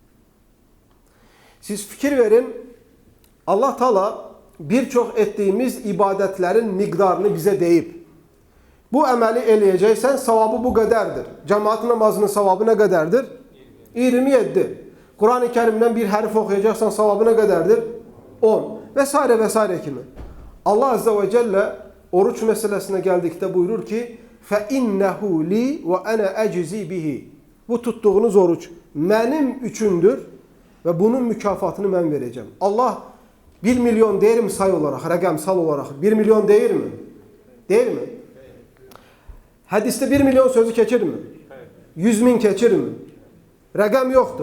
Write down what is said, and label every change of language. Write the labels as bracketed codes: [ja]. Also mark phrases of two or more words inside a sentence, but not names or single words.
[az] Siz fikir verin, Allah Taala birçok ettiğimiz ibadetlerin miqdarını bize deyib. Bu əməli eləyəcəksən, savabı bu qədərdir. Cemaat namazının savabı nə qədərdir? 27. Kur'an-ı Kerim'den bir hərf oxuyacaqsan, savabı nə qədərdir? 10. [tr] Vesaire vesaire kimi. Allah [ar] عز وجل [tr] oruç meselesine geldikte buyurur ki [ar] فَاِنَّهُ لِي وَاَنَا اَجْزِي بِهِ. [tr] Bu tuttuğunuz oruç benim üçündür ve bunun mükafatını ben vereceğim. Allah 1 milyon değer mi sayı olarak, rakamsal olarak? 1 milyon değer mi? Değil mi? [az] Hadiste 1 milyon sözü keçir mi? 100 bin keçir mi? Rakam yoktur.